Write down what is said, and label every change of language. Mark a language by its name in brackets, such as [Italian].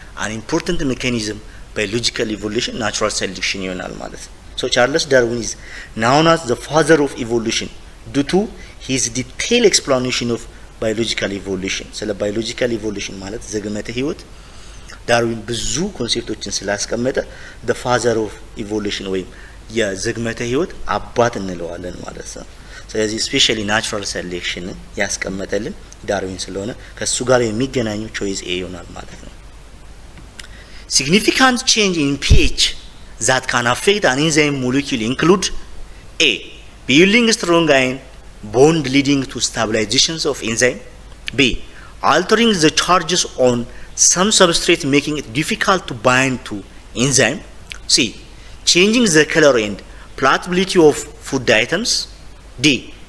[English] An important mechanism biological evolution natural selection [Amharic] ይሆናል ማለት ነው። [English] So Charles Darwin is known as the father of evolution due to his detailed explanation of biological evolution. [Amharic] ስለ biological evolution ማለት ዘግመተ ህይወት ዳርዊን ብዙ ኮንሴፕቶችን ስላስቀመጠ [English] the father of evolution [Amharic] ወይም የዘግመተ ህይወት አባት እንለዋለን ማለት ነው። ስለዚህ ስፔሻሊ ናቹራል ሴሌክሽን ያስቀመጠልን ዳርዊን ስለሆነ ከሱ ጋር የሚገናኙ choice A ይሆናል ማለት ነው። [English] Significant change in pH that can affect an enzyme molecule include A. Building strong ion bond leading to stabilizations of enzyme. B. Altering the charges on some substrate making it difficult to bind to enzyme. C. Changing the color and palatability of food items. D.